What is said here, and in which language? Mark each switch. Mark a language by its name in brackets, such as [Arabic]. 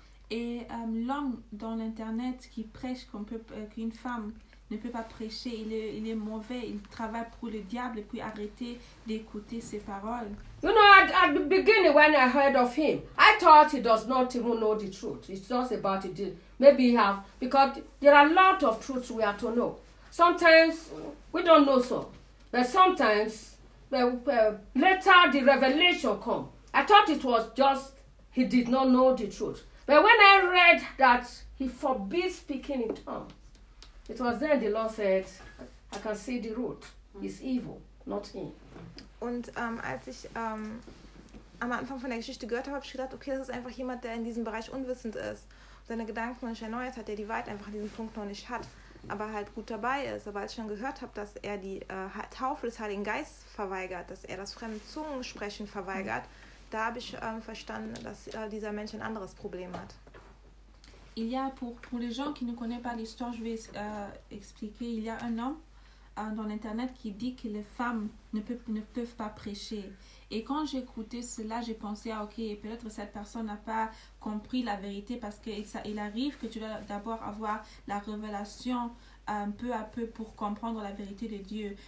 [French] Et l'homme dans l'internet qui prêche qu'on peut qu'une femme ne peut pas prêcher, il est mauvais, il travaille pour le diable et puis arrêter d'écouter ses paroles. [English] You know, at the beginning when I heard of him, I thought he does not even know the truth. It's just about it. Maybe he have, because there are a lot of truths we have to know. Sometimes we don't know so, but sometimes later the revelation come. I thought it was just he did not know the truth. But when I read that he forbids speaking in tongues, it was then the Lord said, I can see the root. It's evil, not him. [German] Und als ich am Anfang von der Geschichte gehört habe, habe ich gedacht, okay, das ist einfach jemand, der in diesem Bereich unwissend ist. Seine Gedanken noch nicht erneuert hat, der die Wahrheit einfach an diesem Punkt noch nicht hat, aber halt gut dabei ist. Aber als ich schon gehört habe, dass er die Taufe des Heiligen Geistes verweigert, dass er das fremde Zungensprechen verweigert, da habe ich verstanden, dass dieser Mensch ein anderes Problem hat. [French] Il y a pour les gens qui ne connaissent pas l'histoire, je vais expliquer. Il y a un homme dans l'internet qui dit que les femmes ne peuvent pas prêcher. Et quand j'ai écouté cela, j'ai pensé ah, ok, peut-être cette personne n'a pas compris la vérité parce que il arrive que tu dois d'abord avoir la révélation peu à peu pour comprendre la vérité de Dieu.